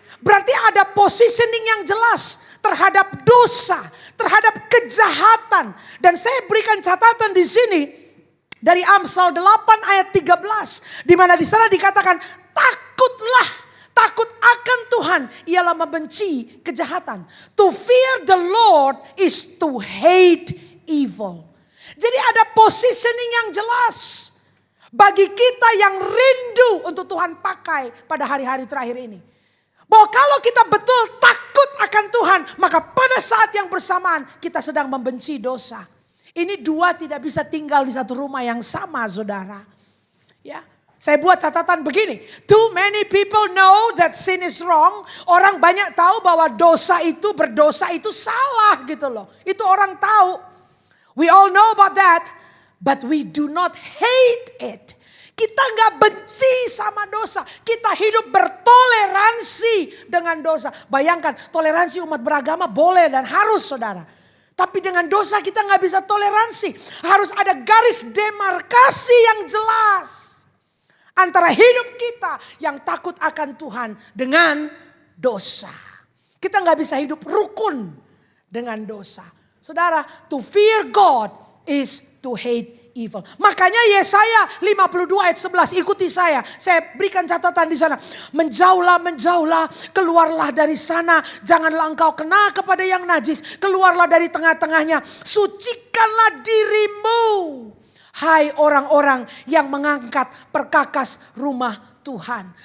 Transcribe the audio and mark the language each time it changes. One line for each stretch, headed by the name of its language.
Indonesian: Berarti ada positioning yang jelas terhadap dosa, terhadap kejahatan. Dan saya berikan catatan di sini dari Amsal 8 ayat 13. Di mana di sana dikatakan, takutlah. Takut akan Tuhan ialah membenci kejahatan.
English: To fear the Lord is to hate evil.
Indonesian: Jadi ada positioning yang jelas bagi kita yang rindu untuk Tuhan pakai pada hari-hari terakhir ini. Bahwa kalau kita betul takut akan Tuhan, maka pada saat yang bersamaan kita sedang membenci dosa. Ini dua tidak bisa tinggal di satu rumah yang sama, saudara. Ya. Saya buat catatan begini.
English: Too many people know that sin is wrong.
Indonesian: Orang banyak tahu bahwa berdosa itu salah gitu loh.
English: Itu orang tahu. We all know about that. But we do not hate it.
Indonesian: Kita gak benci sama dosa. Kita hidup bertoleransi dengan dosa. Bayangkan toleransi umat beragama boleh dan harus, saudara. Tapi dengan dosa kita gak bisa toleransi. Harus ada garis demarkasi yang jelas. Antara hidup kita yang takut akan Tuhan dengan dosa. Kita gak bisa hidup rukun dengan dosa.
English: Saudara, to fear God is to hate evil.
Indonesian: Makanya Yesaya 52 ayat 11, ikuti saya. Saya berikan catatan di sana. Menjauhlah, menjauhlah, keluarlah dari sana. Janganlah engkau kena kepada yang najis. Keluarlah dari tengah-tengahnya. Sucikanlah dirimu. Hai orang-orang yang mengangkat perkakas rumah Tuhan.